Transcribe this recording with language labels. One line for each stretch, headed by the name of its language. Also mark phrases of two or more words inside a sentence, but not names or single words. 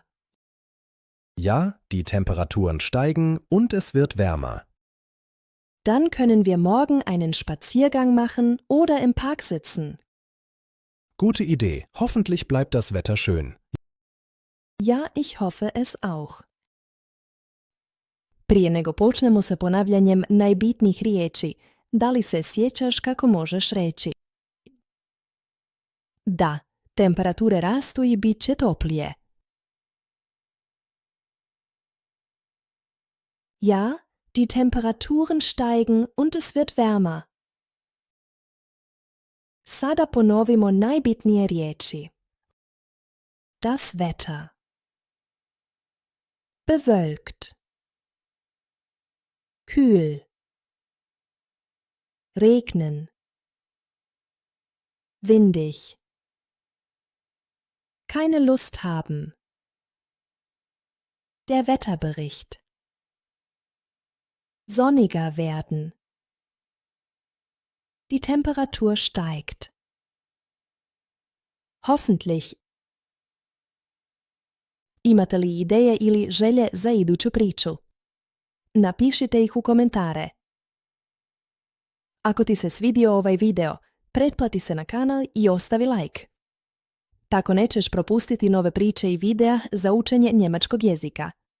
German: Ja, die Temperaturen steigen und es wird wärmer. Dann können wir morgen einen Spaziergang machen oder im Park sitzen. Gute Idee. Hoffentlich bleibt das Wetter schön. Ja, ich hoffe es auch.
Bosnian: Prije nego počnemo sa ponavljanjem najbitnijih riječi, da li se sjećaš kako možeš reći? Da, temperature rastu i bit će toplije.
German: Ja, die Temperaturen steigen und es wird wärmer.
Bosnian: Sada ponovimo najbitnije riječi.
German: Das Wetter. Bewölkt. Kühl. Regnen. Windig. Keine Lust haben. Der Wetterbericht. Sonniger werden. Die Temperatur steigt. Hoffentlich.
Bosnian: Imate li ideje ili želje za iduću priču? Napišite ih u komentare. Ako ti se svidio ovaj video, pretplati se na kanal i ostavi like. Tako nećeš propustiti nove priče i videa za učenje njemačkog jezika.